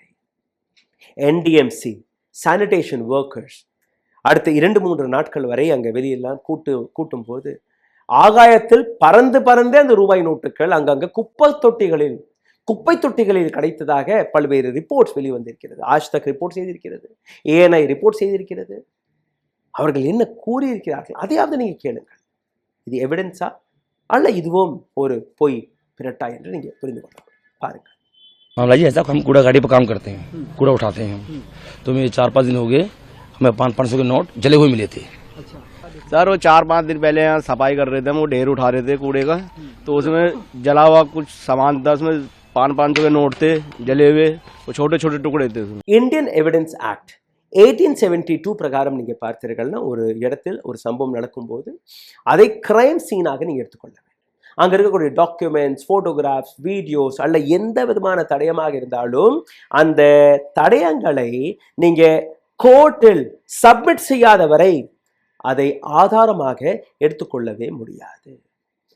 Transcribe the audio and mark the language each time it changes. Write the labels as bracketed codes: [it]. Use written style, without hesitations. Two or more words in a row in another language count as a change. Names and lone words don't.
[ta] என்டிஎம்சி [en] sanitation workers [ta] அடுத்த 2-3 நாட்கள் வரை அங்க வெளியெல்லாம் கூட்டும் போது ஆகாயத்தில் பறந்து அந்த ரூபாய் நோட்டுகள் அங்கங்க குப்பை தொட்டிகளில் கிடைத்ததாக பல்வேறு ரிப்போர்ட்ஸ் வெளிவந்திருக்கிறது. ஆஜ்தக் ரிப்போர்ட் செய்திருக்கிறது, ஏஎன்ஐ ரிப்போர்ட் செய்திருக்கிறது. அவர்கள் என்ன கூறியிருக்கிறார்கள் அதையாவது நீங்க கேளுங்கள். இது எவிடன்ஸா அல்ல இதுவும் ஒரு பொய் பிரட்டா என்று நீங்க புரிந்து கொள்ளலாம். பாருங்க. [hi] मामला जी ऐसा, हम कूड़ा गाड़ी पर काम करते हैं, कूड़ा उठाते हैं हम, तो मैं 4-5 दिन हो गए, हमें 500 के नोट जले हुए मिले थे। सर वो 4-5 दिन पहले यहाँ सफाई कर रहे थे, हम वो ढेर उठा रहे थे कूड़े का, तो उसमें जला हुआ कुछ सामान था, उसमें 500 के नोट थे जले हुए, वो छोटे टुकड़े थे। [ta] இந்தியன் எவிடன்ஸ் ஆக்ட் 1872 பிரகாரம் நீங்க பார்த்தீர்கள்னா ஒரு இடத்தில் ஒரு சம்பவம் நடக்கும்போது அதை [en] crime sceneஆக [ta] நீங்க எடுத்துக்கொள்ள வேண்டும். அங்க இருக்கக்கூடிய [en] documents, photographs, videos [ta] அல்ல எந்த விதமான தடயமாக இருந்தாலும் அந்த தடயங்களை நீங்க கோர்ட்டில் சப்மிட் செய்யாத வரை அதை ஆதாரமாக எடுத்துக்கொள்ளவே முடியாது.